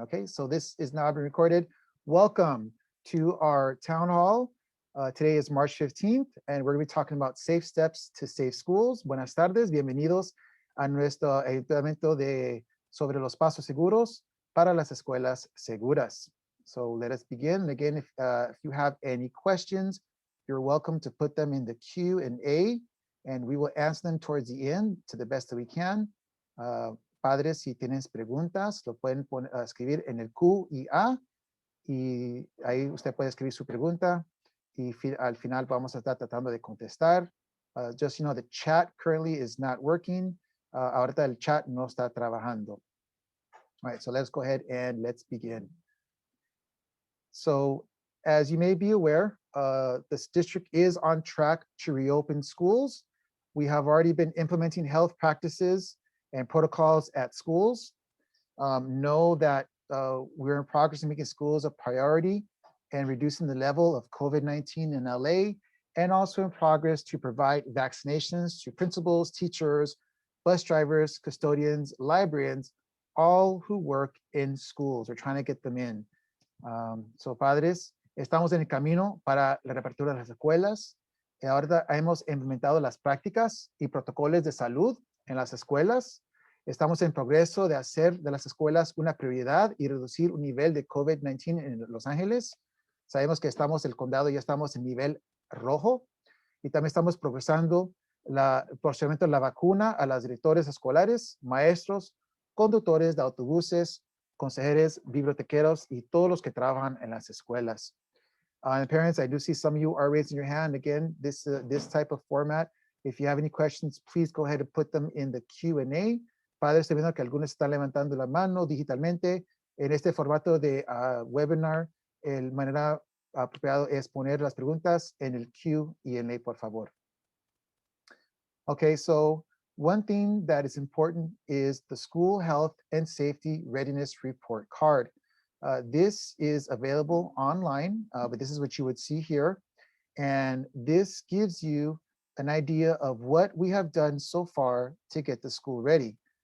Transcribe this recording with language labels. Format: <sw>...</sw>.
<en>Okay, so this is now being recorded. Welcome to our town hall. Today is March 15th, and we're going to be talking about safe steps to safe schools.</en> <es>Buenas tardes, bienvenidos a nuestro ayuntamiento sobre los pasos seguros para las escuelas seguras.</es> <en>So let us begin. Again, if you have any questions, you're welcome to put them in the Q&A, and we will answer them towards the end to the best that we can.</en> <es>Padres, si tienes preguntas, lo pueden escribir en el Q y A, y ahí usted puede escribir su pregunta, y al final vamos a estar tratando de contestar.</es> <en>Just, you know, the chat currently is not working.</en> <es>Ahorita el chat no está trabajando.</es> <en>All right, so let's go ahead and let's begin. So, as you may be aware, this district is on track to reopen schools. We have already been implementing health practices and protocols at schools. Know that we're in progress in making schools a priority and reducing the level of COVID-19 in LA, and also in progress to provide vaccinations to principals, teachers, bus drivers, custodians, librarians, all who work in schools. We're trying to get them in.</en> <es>So, padres, estamos en el camino para la reapertura de las escuelas. Ahora hemos implementado las prácticas y protocolos de salud en las escuelas. Estamos en progreso de hacer de las escuelas una prioridad y reducir un nivel de COVID-19 en Los Ángeles. Sabemos que el condado ya estamos en nivel rojo, y también estamos progresando el procedimiento de la vacuna a los directores escolares, maestros, conductores de autobuses, consejeros, bibliotequeros y todos los que trabajan en las escuelas.</es> <en>And parents, I do see some of you are raising your hand. Again, this type of format, if you have any questions, please go ahead and put them in the Q&A.</en> <es>Padres, estoy viendo que algunos están levantando la mano digitalmente. En este formato de webinar, la manera apropiada es poner las preguntas en el Q&A, por favor.</es> <en>Okay, so one thing that is important is the School Health and Safety Readiness Report card. This is available online, but this is what you would see here. And this gives you an idea of what we have done so far to get the school ready.</en>